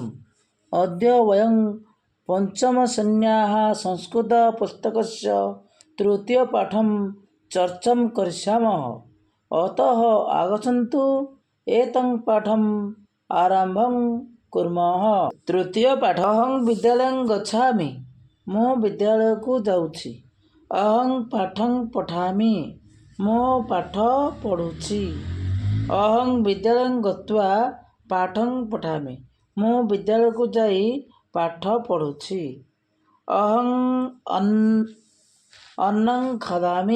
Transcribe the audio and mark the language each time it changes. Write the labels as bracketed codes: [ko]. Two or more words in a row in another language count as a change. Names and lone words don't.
[sa] अद्य वयं पञ्चमश्रेण्याः संस्कृतपुस्तकस्य तृतीयपाठं चर्चां करिष्यामः। अतः आगच्छन्तु एतं पाठम् आरम्भं कुर्मः। तृतीयपाठ। अहं विद्यालयं गच्छामि। [or] ମୁଁ ବିଦ୍ୟାଳୟକୁ ଯାଉଛି। [sa] ଅହଂ ପାଠଂ ପଠାମି। [or] ମୁଁ ପାଠ ପଢ଼ୁଛି। [sa] ଅହଂ ବିଦ୍ୟାଳୟଂ ଗତ୍ୱା ପାଠଂ ପଠାମି। [or] ମୁଁ ବିଦ୍ୟାଳୟକୁ ଯାଇ ପାଠ ପଢ଼ୁଛି। [sa] ଅହଂ ଅନ୍ନଂ ଖାଦାମି।